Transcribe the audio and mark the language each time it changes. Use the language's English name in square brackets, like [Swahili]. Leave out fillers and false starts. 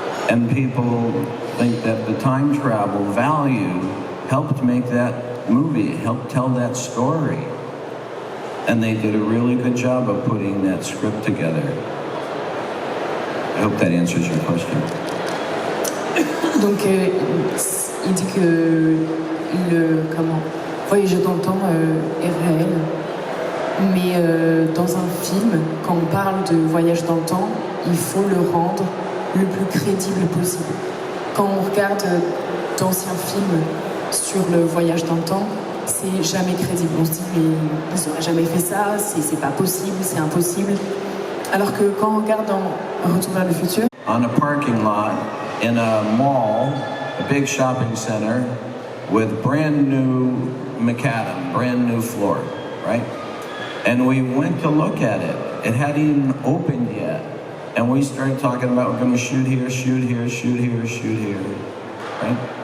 [English] And people think that the time travel value helped make that movie, helped tell that story. And they did a really good job of putting that script together. I hope that answers your question. [French] Donc il dit que le voyager dans le temps est réel, mais dans un film, quand on parle de voyage dans le temps, il faut le rendre le plus crédible possible. Quand on regarde d'anciens films sur le voyage dans le temps, c'est jamais crédible. On se dit, mais ils n'auraient jamais fait ça, c'est pas possible, c'est impossible. Alors que quand on regarde dans Retour vers le futur. [English] On a parking lot in a mall, a big shopping center, with brand new macadam, brand new floor, right? And we went to look at it. It hadn't even opened yet. And we started talking about we're gonna shoot here, shoot here, shoot here, shoot here, right?